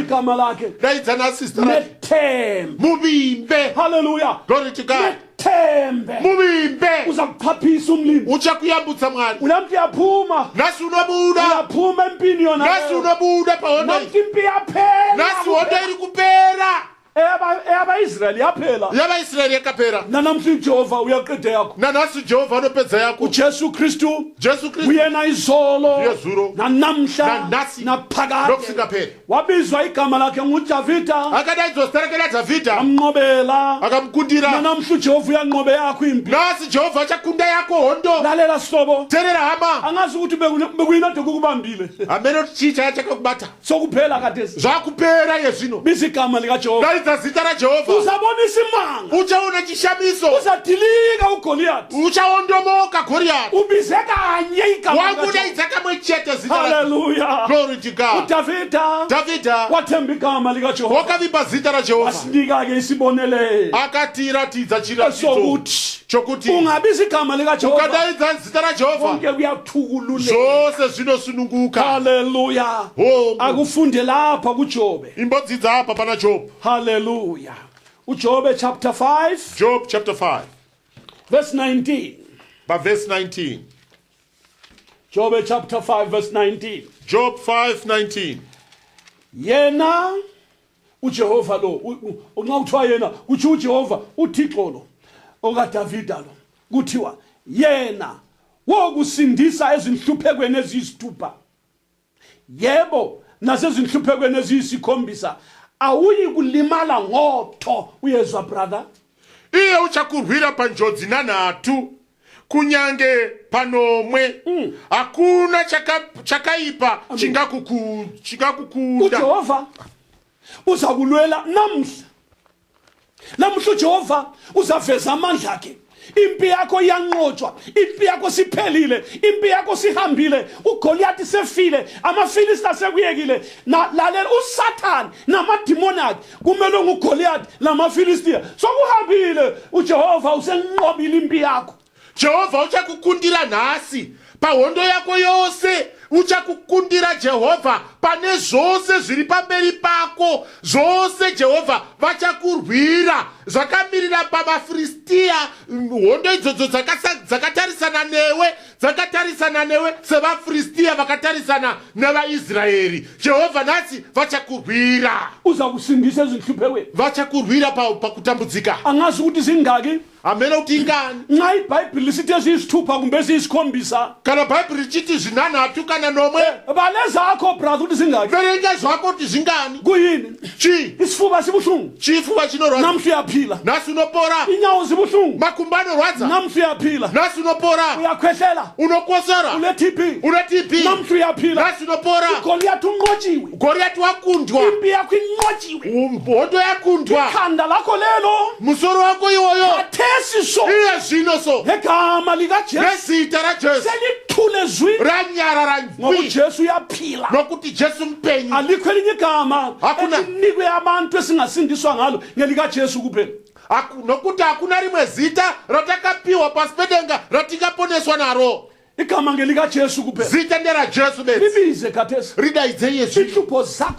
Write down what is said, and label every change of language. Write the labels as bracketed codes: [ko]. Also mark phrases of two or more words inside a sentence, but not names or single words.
[nd] Igama lakhe [sn] Daidza nhasi zita rake. [nd] nethemba. [sn] Muvimbe. Haleluya. [en] Glory to God. [nd] Nethembe. [sn] Muvimbe. [nd] Uzakuphaphisa umlimi. [sn] Uchakuyambutsa Mwari. [nd] Ulamthi yaphuma. [sn] Nhasi unobuda. [nd] Uyaphuma empini yona. [sn] Nhasi unobuda pahondo. [nd] Namthi impi yaphela. [sn] Nhasi hondo iri kupera. [nd] yaba-Israyeli yaphela [sn] yavaisraeri yakapera [nd] nanamhla uJehova uyaqeda yakho [sn] nanhasi jehovha anopedza yako [nd] uJesu Kristu [sn] jesu kristu [nd] uyena izolo [sn] Yezuro. [nd] nanamhla [sn] Nanasi. [nd] naphakade [sn] nokusingaperi [nd] wabizwa igama lakhe nguDavida [sn] akadaidzwa zita rake radhavhidha [nd] amnqobela [sn] akamukundira [nd] nanamhla uJehova uyanqobe yakho impi [sn] nhasi jehovha achakunda yako hondo [nd] lalela sihlobo [sn] teerera hama [nd] angazi ukuthi bekuyinade kukubambile [sn] hamene kuti chii chaya chakakubata [nd] sokuphela kadesi [sn] zvakupera yezvino [nd] biza igama likaJehova [sn] daidza zita rajehovha [nd] uzabona isimanga [sn] uchaona chishamiso [nd] uzadilika uGoliath [sn] uchaondomoka goriyati [nd] ubize kanye igama [sn] wakudaidza kamwe chete zita rake haleluya [en] glory to god [nd] uDavida [sn] dhavhidha [nd] wathemba igama likaJehova [sn] wakavimba zita rajehovha [nd] wasinika ke isibonelelo [sn] akatiratidza chiratidzo [nd] sokuthi [sn] chokuti [nd] ungabiza igama likaJehova [sn] ukadaidza zita rajehovha [nd] konke kuyathukululeka [sn] zvose zvinosununguka haleluya Oh. [nd] akufunde lapha kuJobe [sn] imbodzidza apa pana job [nd] haleluya uJobe chapter 5 [sn] job chapter 5 verse 19 verse 19 [nd] Jobe chapter 5 verse 19 job 5:19 yena uJehova lo nxa kuthiwa yena uthi uJehova uThixo lo okaDavida lo kuthiwa yena wokusindisa ezinhluphekweni eziyisithupha yebo nasezinhluphekweni eziyisikhombisa awuyi kulimala ngotho uyezwa brother [sn] iye uchakurwira panjodzi nanhatu kunyange panomwe hakuna chakaipa chingakukunda [nd] uJehova uzakulwela namhla uJehova uzaveza amandla akhe impi yakho iyanqotshwa impi yakho siphelile impi yakho sihambile uGoliath sefile amafilisti sekuyekile lalela uSathane namadimoni akhe kumele nguGoliath lamafilistiya sokuhambile uJehova usenqobile impi yakho [sn] jehovha uchakukundira nhasi pahondo yako yose uchakukundira jehovha pane zvose zviri pamberi pako zvose jehovha vachakurwira zvakamirira pamafiristiya hondo idzodzo dzakatarisana newe sevafiristiya vakatarisana nevaisraeri jehovha nhasi vachakurwira [nd] uza kusindisa ezinhluphekweni [sn] vachakurwira pakutambudzika [nd] angazi ukuthi zingaki [sn] hamene kuti ingani [nd] nxa iBhayibheli lisithi eziyisithupha kumbe eziyisikhombisa [sn] kana bhaibheri richiti zvinhanhatu kana nomwe [nd] bale zakho brother ukuthi zingaki [sn] verenga zvako kuti zvingani [nd] kuyini [sn] chii [nd] isifuba sibuhlungu [sn] chifuva chinorwadza [nd] namhla uyaphila [sn] nhasi unopora [nd] inyawo zibuhlungu [sn] makumbo anorwadza [nd] namhla uyaphila [sn] nhasi unopora [nd] uyakhwehlela [sn] unokosora [nd] une TB [sn] une TB [nd] namhla uyaphila [sn] nhasi unopora [nd] uGoliath unqotshiwe [sn] goriyati wakundwa [nd] impi yakho inqotshiwe [sn] hondo yakundwa [nd] ikhanda lakho lelo [sn] musoro wako iwoyo [nd] kathesi so [sn] iye zvino so [nd] ngegama likaJesu [sn] nezita rajesu [nd] selithule zwi [sn] ranyarara [nd] ngoba [sn] njwi [nd] uJesu uyaphila [sn] nokuti jesu mpenyu [nd] alikho elinye igama [sn] Hakuna. [nd] elinikwe abantu esingasindiswa ngalo ngelikaJesu kuphela [sn] nokuti hakuna rimwe zita ratakapiwa pasi pedenga ratingaponeswa naro [nd] igama ngelikaJesu kuphela [sn] zita nderajesu bedzi [nd] libize khathesi [sn] ridaidze yesu [nd] inhlupho zakho